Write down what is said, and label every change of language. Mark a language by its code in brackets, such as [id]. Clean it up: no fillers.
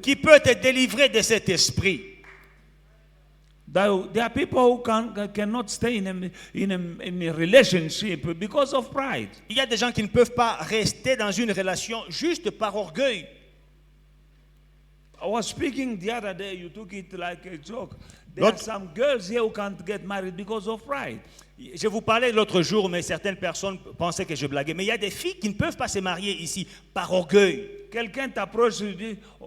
[fr] qui peut te délivrer de cet esprit. [en] There are people who cannot stay in a relationship because of pride. [fr] Il y a des gens qui ne peuvent pas rester dans une relation juste par orgueil. [en] I was speaking the other day, you took it like a joke. There are some girls here who can't get married because of pride. [fr] Je vous parlais l'autre jour, mais certaines personnes pensaient que je blaguais. Mais il y a des filles qui ne peuvent pas se marier ici par orgueil. Quelqu'un t'approche et dit,